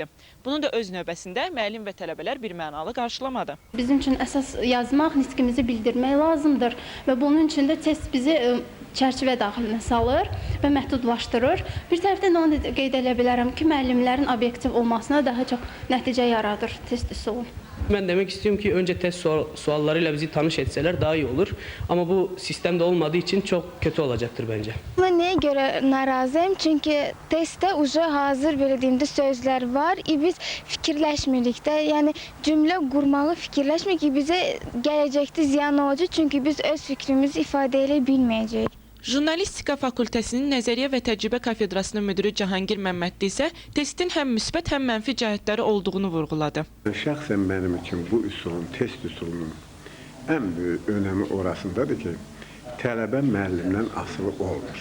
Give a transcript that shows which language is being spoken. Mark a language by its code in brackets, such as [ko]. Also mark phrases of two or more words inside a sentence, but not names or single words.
[az] Bunu da öz növbəsində müəllim və tələbələr birmənalı qarşılamadı. Bizim üçün əsas yazmaq, nitqimizi bildirmək lazımdır və bunun üçün də test bizi çərçivə daxilinə salır və məhdudlaşdırır. Bir tərəfdən onu qeyd edə bilərəm ki, müəllimlərin obyektiv olmasına daha çox nəticə yaradır test üsulu. [tr] Ben demek istiyorum ki önce test suallarıyla bizi tanış etseler daha iyi olur. Ama bu sistemde olmadığı için çok kötü olacaktır bence. Neye göre narazıyım? Çünkü testte hazır böyle deyimde sözler var. [az] Biz fikirləşmirik de. [tr] Yani cümle kurmağı fikirləşmirik ki bize gelecekte ziyan olacak. Çünkü biz öz fikrimizi ifade edebilmeyeceğiz. [az] Jurnalistika fakültəsinin nəzəriyyə və təcrübə kafedrasının müdürü Cahangir Məmmədli isə testin həm müsbət, həm mənfi cəhətləri olduğunu vurğuladı. Şəxsən mənim üçün bu üsulun, test üsulunun ən böyük önəmi orasındadır ki, tələbə müəllimdən asılı olmur.